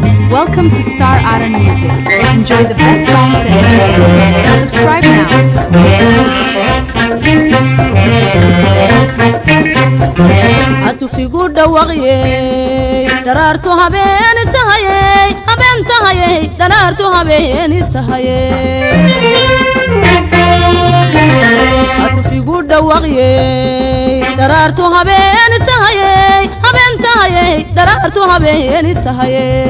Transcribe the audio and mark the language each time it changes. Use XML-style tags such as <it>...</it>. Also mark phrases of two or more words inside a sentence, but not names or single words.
<en>Welcome to Star Aran Music. Enjoy the best songs and entertainment. Subscribe now.</en> <so>Atufigu dhawaqye, daraartu habeen tahaye, habeen tahaye, daraartu habeen tahaye. Atufigu dhawaqye, daraartu habeen tahaye, habeen tahaye, daraartu habeen tahaye.</so>